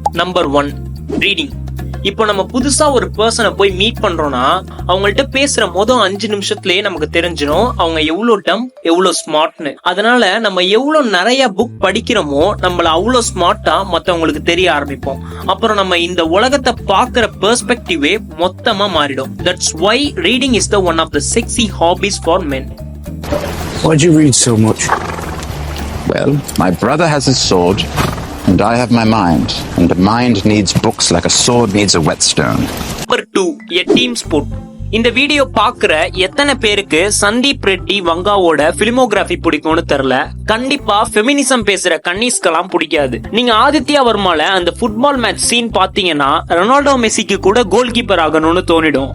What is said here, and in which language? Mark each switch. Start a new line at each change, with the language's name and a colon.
Tamil: Number 1, reading. இப்போ நம்ம புதுசா ஒரு பர்சனை போய் மீட் பண்றோம்னா அவங்கள்ட்ட பேசுற மொதல் 5 நிமிஷத்துலயே நமக்கு தெரிஞ்சிடும் அவங்க எவ்வளவு டம் எவ்வளவு ஸ்மார்ட்னு. அதனால நம்ம எவ்வளவு நிறைய புக் படிக்கிறோமோ நம்மள அவ்வளவு ஸ்மார்ட்டா மத்தவங்களுக்கு தெரிய ஆரம்பிப்போம். அப்புறம் நம்ம இந்த உலகத்தை பாக்குற பெர்ஸ்பெக்டிவே மொத்தமா மாறிடும்.
English: That's why reading is the one of the sexy hobbies for men. Why do you read so much? Well, my brother has his sword, and I have my mind. And the mind needs books like a sword needs a whetstone. Number 2, a team sport.
Tamil: இந்த video பாக்குற எத்தனை பேருக்கு Sandeep Reddy வங்காவோட filmography பிடிக்கும்னு தெரியல. கண்டிப்பா feminism பேசுற கன்னிஸ்கெல்லாம் பிடிக்காது. நீங்க ஆதித்யா வர்மால அந்த ஃபுட்பால் மேட்ச் சீன் பாத்தீங்கன்னா ரொனால்டோ மெஸ்ஸிக்கு கூட கோல் கீப்பர் ஆகணும்னு தோணிடும்.